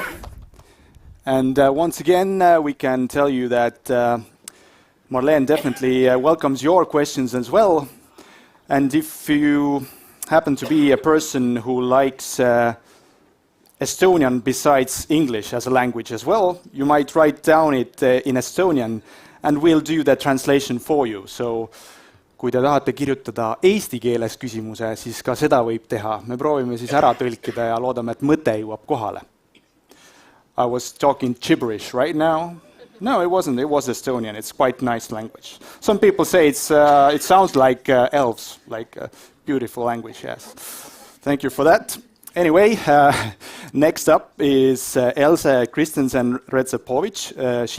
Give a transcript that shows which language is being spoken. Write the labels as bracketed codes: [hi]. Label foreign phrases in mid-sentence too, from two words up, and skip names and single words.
[en] And once again, we can tell you that Marleen definitely welcomes your questions as well. And if you happen to be a person who likes Estonian besides English as a language as well, you might write down it in Estonian and we'll do the translation for you. [et] So kui te tahate kirjutada eesti keeles küsimuse, siis ka seda võib teha. Me proovime siis ära tõlkida ja loodame, et mõte jõuab kohale. [en] I was talking gibberish right now. No, it wasn't. It was Estonian. It's quite nice language. Some people say it sounds like elves, like a beautiful language, yes. Thank you for that. Anyway, next up is Else Christensen-Redzepovich.